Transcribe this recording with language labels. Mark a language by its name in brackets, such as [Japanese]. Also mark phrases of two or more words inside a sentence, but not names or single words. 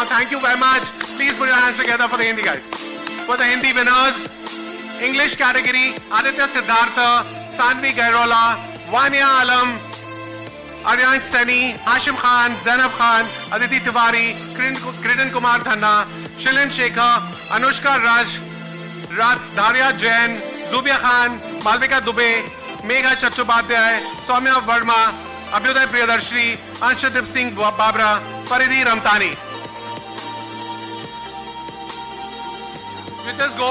[English] Thank you very much. Please put your hands together for the Hindi guys. For the Hindi winners. English category, Aditya Siddhartha, Sanvi Gairola, Vania Alam, Aryan Sani, Hashim Khan, Zainab Khan, Aditi Tiwari, Kritan Kumar Dhanna, Shilin Shekhar, Anushka Raj, Rath, Dharya Jain, Zubia Khan, Malvika Dubey, Megha Chattopadhyay, Soumya Verma, Abhyuday Priyadarshini, Anshadip Singh Babra, Paridhi Ramtani. You just go.